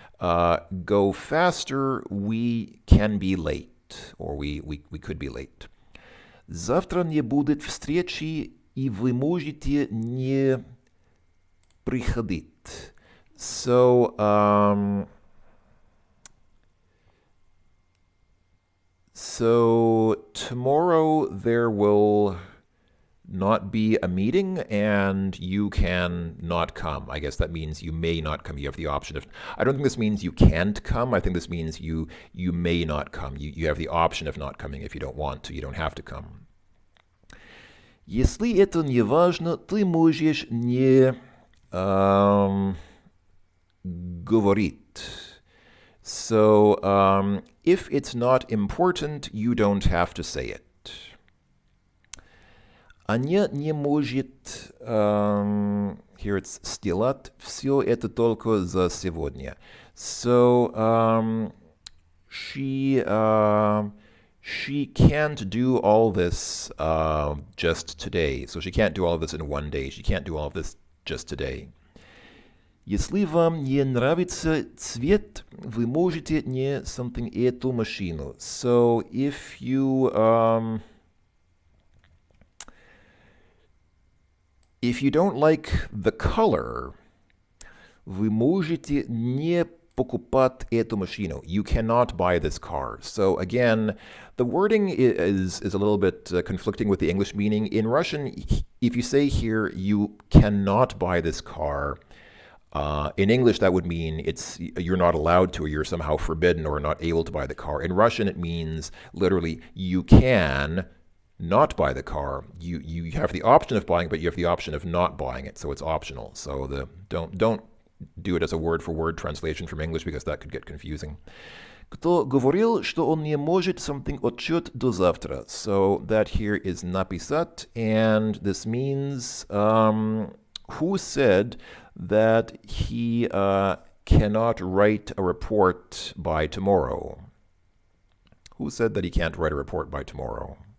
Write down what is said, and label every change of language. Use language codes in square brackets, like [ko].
[en] Go faster, we can be late, or we could be late. [ru] Завтра не будет встречи, и вы можете не приходить. [en] So, tomorrow there will not be a meeting and you can not come. I guess that means you may not come. You have the option of, I don't think this means you can't come. I think this means you may not come. You have the option of not coming if you don't want to. You don't have to come. [ru] Если это не важно, ты можешь не говорить. [en] So, if it's not important, you don't have to say it. [ru] Она не может, [en] here it's [ru] сделать все это только за сегодня. [en] So, she can't do all this just today. So she can't do all of this in one day. She can't do all of this just today. [ru] Если вам не нравится цвет, вы можете не [en] something [ru] эту машину. [en] So if you don't like the color, [ru] вы можете не покупать эту машину. [en] You cannot buy this car. So again, the wording is a little bit conflicting with the English meaning. In Russian, if you say here, you cannot buy this car, in English, that would mean you're not allowed to, or you're somehow forbidden or not able to buy the car. In Russian, it means literally you can not buy the car. You have the option of buying it, but you have the option of not buying it, so it's optional. So don't do it as a word-for-word translation from English because that could get confusing. [ru] Кто говорил, что он не может [en] something [ru] отчет до завтра? [en] So that here is написать, and this means who said that he cannot write a report by tomorrow? Who said that he can't write a report by tomorrow?